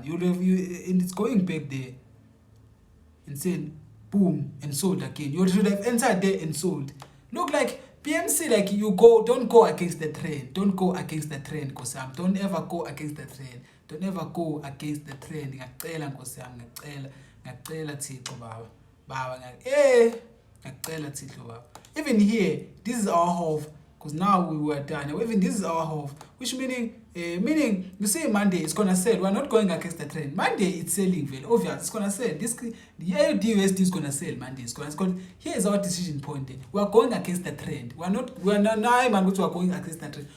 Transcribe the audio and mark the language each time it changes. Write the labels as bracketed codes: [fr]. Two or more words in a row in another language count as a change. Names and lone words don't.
[en] And it's going back there. And saying boom and sold again. You should have entered there and sold. Look like BMC, like don't go against the trend. Don't go against the trend, Kosam. Don't ever go against the trend. Don't ever go against the trend. [xh] Ngacela Nkosam, ngacela Thixo baba. Ngacela Thixo baba. [en] Even here, this is our half, because now we were done. Even this is our half, which meaning you say Monday it's gonna sell. We're not going against the trend. Monday it's selling very obvious. It's gonna sell. The AUD is gonna sell. Monday is gonna. Here is our decision point. We are going against the trend. We are not going against the trend.